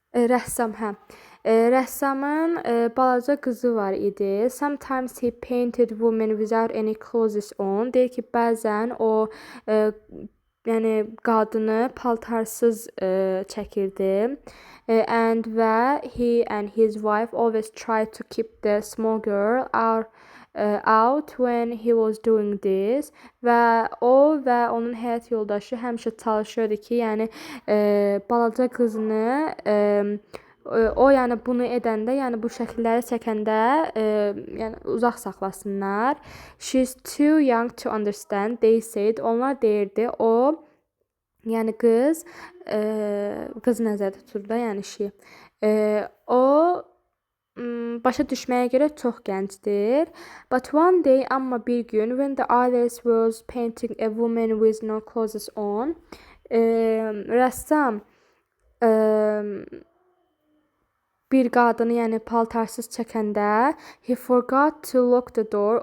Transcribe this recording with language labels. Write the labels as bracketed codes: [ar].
[az] Rəssam, hə. Rəssamın balaca qızı var idi. [en] Sometimes he painted women without any clothes on. [az] Deyir ki, bəzən o yəni qadını paltarsız çəkirdi. [en] And he and his wife always tried to keep the small girl out when he was doing this. [az] Və o və onun həyat yoldaşı həmişə çalışırdı ki, yəni balaca qızını o, yəni bunu edəndə, yəni bu şəkilləri çəkəndə yəni uzaq saxlasınlar. [en] She's too young to understand, they said. [az] Onlar deyirdi, o, yəni qız nəzərdə tutur da, yəni o başa düşməyə görə çox gəncdir. [en] But one day, [az] amma bir gün, [en] when the artist was painting a woman with no clothes on, [az] rəssam bir qadını, yəni paltarsız çəkəndə, [en] he forgot to lock the door.